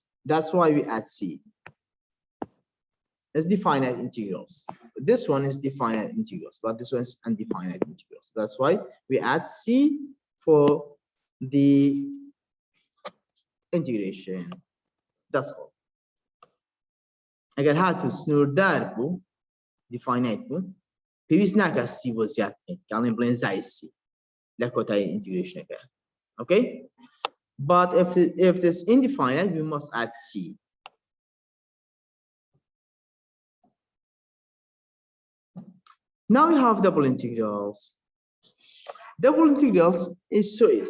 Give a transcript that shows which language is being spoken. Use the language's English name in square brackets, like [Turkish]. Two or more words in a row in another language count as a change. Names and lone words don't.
[English] That's why we add c. It's definite integrals. This one is definite integrals, but this one is undefined integrals. That's why we add c for the integration. That's all. [Central Kurdish] اگر هاتو سنوردار بو definite بو پێویست ناکات c بۆ زیاد بکەین کاڵێن بڵێن زای c لە کۆتایی integration-ەکە. [English] Okay, but if this indefinite, we must add c. Now we have double integrals. Double integrals is so easy.